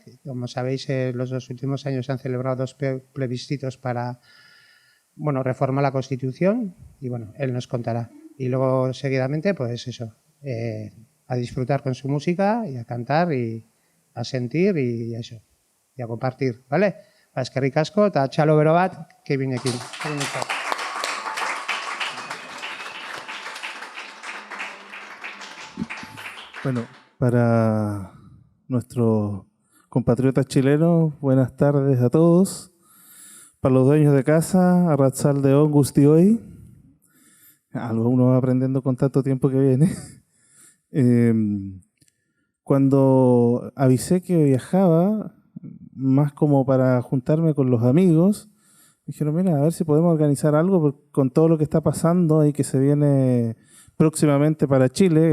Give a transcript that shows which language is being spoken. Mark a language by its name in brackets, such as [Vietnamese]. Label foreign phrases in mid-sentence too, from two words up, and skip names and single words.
[Spanish] Como sabéis, los 2 últimos años se han celebrado 2 plebiscitos para reformar la Constitución y él nos contará. Y luego, seguidamente, pues eso, a disfrutar con su música y a cantar y a sentir y eso, y a compartir, ¿vale? [Basque] Eskerrik asko eta txalo bero bat Kevinekin. [Spanish] Bueno, para nuestros compatriotas chilenos, buenas tardes a todos. Para los dueños de casa, [Basque] arratsaldeon guztioi. [Spanish] Algo uno va aprendiendo con tanto tiempo que viene. Cuando avisé que viajaba, más como para juntarme con los amigos, me dijeron, mira, a ver si podemos organizar algo con todo lo que está pasando y que se viene próximamente para Chile.